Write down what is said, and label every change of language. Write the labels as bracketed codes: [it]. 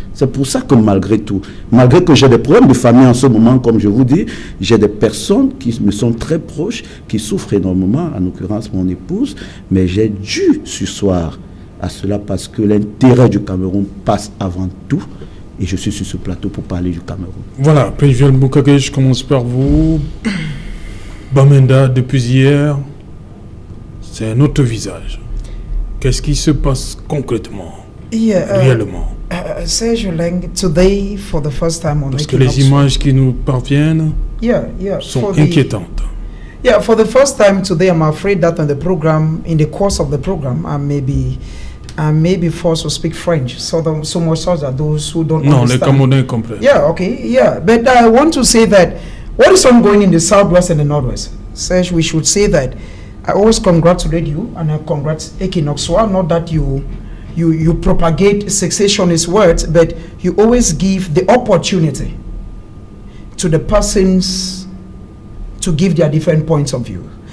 [fr] C'est pour ça que malgré tout, malgré que j'ai des problèmes de famille en ce moment, comme je vous dis, j'ai des personnes qui me sont très proches, qui souffrent énormément, en l'occurrence mon épouse, mais j'ai dû surseoir à cela parce que l'intérêt du Cameroun passe avant tout et je suis sur ce plateau pour parler du Cameroun. Voilà, Président Boukake, je commence par vous. Bamenda, depuis hier, c'est un autre visage. Qu'est-ce qui se passe concrètement, réellement? [en] Serge Leng, today, for the first time on [fr] Parce que les images qui nous parviennent sont inquiétantes. [en] Yeah, for the first time today, I'm afraid that in the course of the program, I may be forced to speak French. So much so that those who don't understand. [fr] Les Camerounais comprennent. [en] Yeah, okay, yeah. But I want to say that what is ongoing in the southwest and the northwest, Serge, we should say that I always congratulate you and I congratulate Equinoxua, not that you propagate secessionist words, but you always give the opportunity to the persons to give their different points of view.